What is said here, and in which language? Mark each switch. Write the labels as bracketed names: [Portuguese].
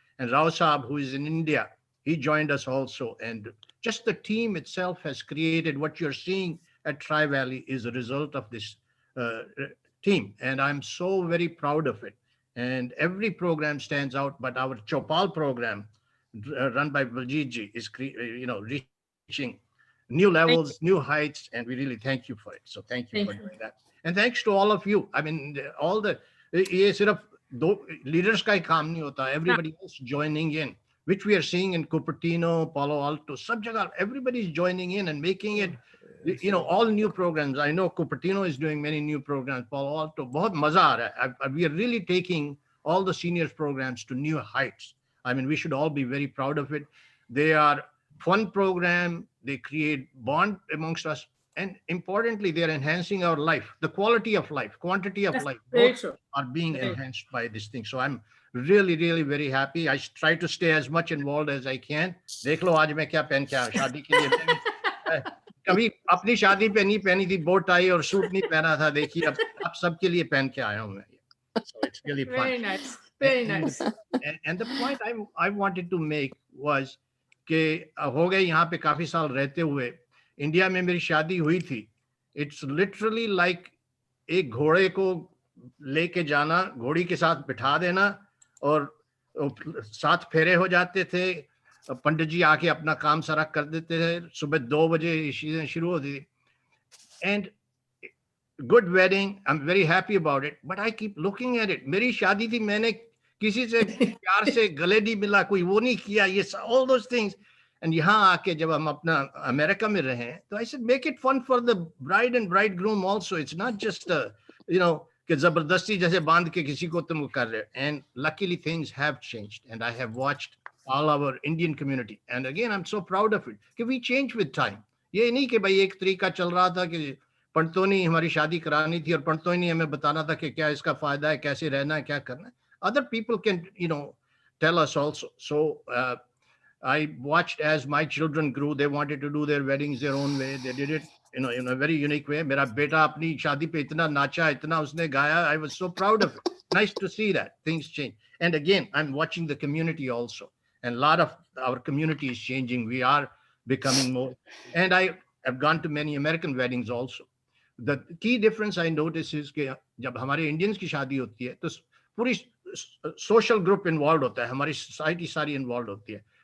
[English] And Rao Saab, who is in India, he joined us also. And just the team itself has created what you're seeing at Tri Valley is a result of this team. And I'm so very proud of it. And every program stands out, but our Chopal program run by Baljeet ji is, reaching new levels, new heights, and we really thank you for it. So thank you for doing that. And thanks to all of you. I mean, all the, [Hindi] ये सिर्फ दो leaders का ही काम नहीं होता. [English] Everybody else joining in, which we are seeing in Cupertino, Palo Alto, [Hindi] सब जगह [English] everybody is joining in and making it all new programs. I know Cupertino is doing many new programs. [Hindi] Palo Alto, बहुत मजा आ रहा है. [English] We are really taking all the seniors programs to new heights. I mean, we should all be very proud of it. They are fun program. They create bond amongst us. And importantly, they're enhancing our life, the quality of life, quantity of That's life, very both true. are being Very. enhanced by this thing. So I'm really, really very happy. I try to stay as much involved as I can. [Hindi] देख लो आज मैं क्या पहन के आया हूं शादी के लिए. कभी अपनी शादी पे नहीं पहनी थी, बोट टाई और सूट नहीं पहना था. देखिए अब सबके लिए पहन के आया हूं मैं. [English] So it's really fun. Very nice. Very nice. And the point I wanted to make was [Hindi] कि हो गए यहाँ पे काफी साल रहते हुए. इंडिया में मेरी शादी हुई थी. [English] It's literally like [Hindi] एक घोड़े को लेके जाना, घोड़ी के साथ बिठा देना और 7 फेरे हो जाते थे. पंडित जी आके अपना काम सारा कर देते थे. सुबह 2 बजे चीजें शुरू होती थी. [English] And good wedding, I'm very happy about it, but I keep looking at it. [Hindi] मेरी शादी थी, मैंने किसी से प्यार से गले नहीं मिला, कोई वो नहीं किया, ये [English] all those things. And [Hindi] यहाँ आके जब हम अपना अमेरिका में रहे, तो [English] I said make it fun for the bride and bridegroom also. It's not just [Hindi] कि जबरदस्ती जैसे बांध के किसी को तुम कर रहे. [English] And luckily things have changed, and I have watched all our Indian community, and again I'm so proud of it कि we change with time. [Hindi] ये नहीं कि भाई एक तरीका चल रहा था कि पंडितों ने हमारी शादी करानी थी और पंडितों ने हमें बताना था कि क्या इसका फायदा है, कैसे रहना है, क्या करना है. [English] Other people can tell us also. So I watched as my children grew. They wanted to do their weddings their own way. They did it in a very unique way. [Hindi] मेरा बेटा अपनी शादी पे इतना नाचा, इतना उसने गाया. [English] I was so proud of it. Nice to see that things change. And again, I'm watching the community also, and a lot of our community is changing. We are becoming more. And I have gone to many American weddings also. The key difference I notice is [Hindi] कि जब हमारे Indians की शादी होती है, तो पूरी social group involved होता है, हमारी society सारी involved होती है.